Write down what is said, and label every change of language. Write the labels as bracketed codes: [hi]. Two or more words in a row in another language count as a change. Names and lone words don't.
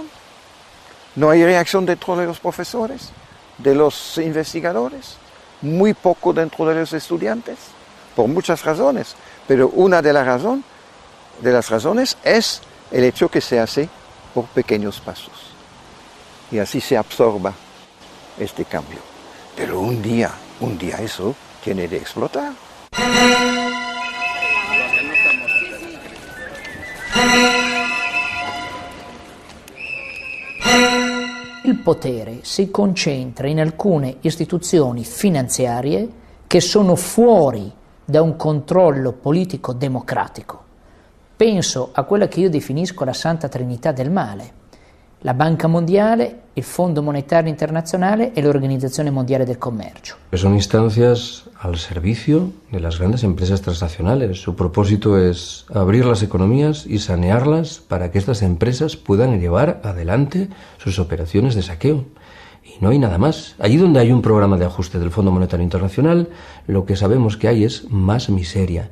[es] No hay reacción dentro de los profesores, de los investigadores, muy poco dentro de los estudiantes, por muchas razones. Pero una de las razones es el hecho que se hace por pequeños pasos. Y así se absorba este cambio. Pero un día eso tiene de explotar. [it] Il potere si concentra in alcune istituzioni finanziarie che sono fuori da un controllo politico democratico. Penso a quella che io definisco la Santa Trinità del male: la Banca Mondiale, il Fondo Monetario Internacional e l'Organizzazione Mondiale del Comercio. [es] Son instancias al servicio de las grandes empresas transnacionales. Su propósito es abrir las economías y sanearlas para que estas empresas puedan llevar adelante sus operaciones de saqueo. Y no hay nada más. Allí donde hay un programa de ajuste del Fondo Monetario Internacional, lo que sabemos que hay es más miseria.